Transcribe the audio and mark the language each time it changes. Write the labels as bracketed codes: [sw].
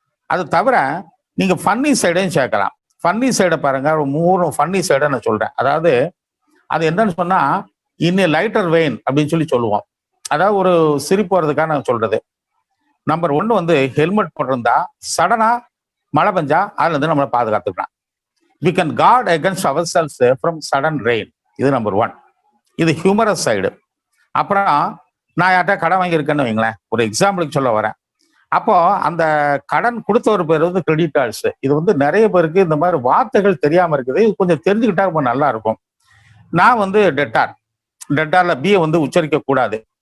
[ta] அது தவிர நீங்க ஃபன்னி சைடையும் சேர்க்கலாம். ஃபன்னி சைடை பாருங்க, ஒரு 3 ஃபன்னி சைடை நான் சொல்றேன். அதாவது அது என்னன்னு சொன்னா இன்னும் லைட்டர் வெயின் அப்படின்னு சொல்லி சொல்லுவோம். அதாவது ஒரு சிரிப்பு வர்றதுக்காக நான் சொல்றது. நம்பர் 1 வந்து ஹெல்மெட் போட்டிருந்தா சடனா மழை பெஞ்சா அதுல இருந்து நம்மளை பாதுகாத்துக்கலாம். [en] we can guard against ourselves from sudden rain. [ta] இது நம்பர் 1. இது ஹியூமரஸ் சைடு. அப்புறம் நான் யார்கிட்ட கடன் வாங்கியிருக்கேன்னு வைங்களேன், ஒரு எக்ஸாம்பிளுக்கு சொல்ல வரேன். அப்போ அந்த கடன் கொடுத்தவர் பேர் வந்து கிரெடிட்டார்ஸ். இது வந்து நிறைய பேருக்கு இந்த மாதிரி வார்த்தைகள் தெரியாம இருக்குது. இது கொஞ்சம் தெரிஞ்சுக்கிட்டா ரொம்ப நல்லா இருக்கும். நான் வந்து டெட்டார்ல பியை வந்து உச்சரிக்க கூடாது.